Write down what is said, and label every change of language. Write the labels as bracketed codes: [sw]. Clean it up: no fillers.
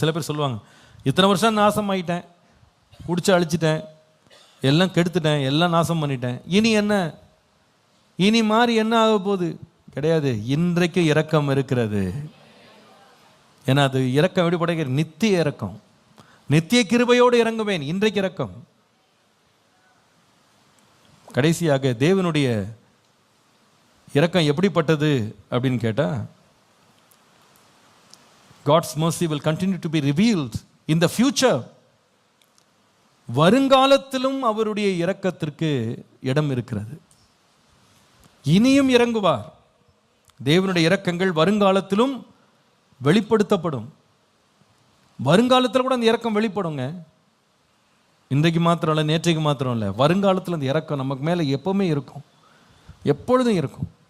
[ta] சில பேர் சொல்லுவாங்க, இத்தனை வருஷம் நாசம் ஆகிட்டேன், குடிச்சு அழிச்சிட்டேன், எல்லாம் கெடுத்துட்டேன், எல்லாம் நாசம் பண்ணிட்டேன், இனி என்ன, இனி மாறி என்ன ஆக போகுது? கிடையாது. இன்றைக்கு இரக்கம் இருக்கிறது. ஏன்னா அது இரக்கம் எப்படி படைக்கிற? நித்திய இரக்கம், நித்திய கிருபையோடு இறங்குவேன். இன்றைக்கு இரக்கம். கடைசியாக தேவனுடைய இரக்கம் எப்படிப்பட்டது அப்படின்னு கேட்டா, [en] God's mercy will continue to be revealed in the future. [ta] வருங்காலத்திலும் அவருடைய இரக்கத்திற்கு இடம் இருக்கிறது. இனியும் இறங்குவார். தேவனுடைய இரக்கங்கள் வருங்காலத்திலும் வெளிப்படுத்தப்படும். வருங்காலத்தில் கூட அந்த இரக்கம் வெளிப்படுங்க. இன்றைக்கு மாத்திரம் இல்லை, நேற்றைக்கு மாத்திரம் இல்லை, வருங்காலத்தில் அந்த இரக்கம் நமக்கு மேலே எப்பவுமே இருக்கும், எப்பொழுதும் இருக்கும்.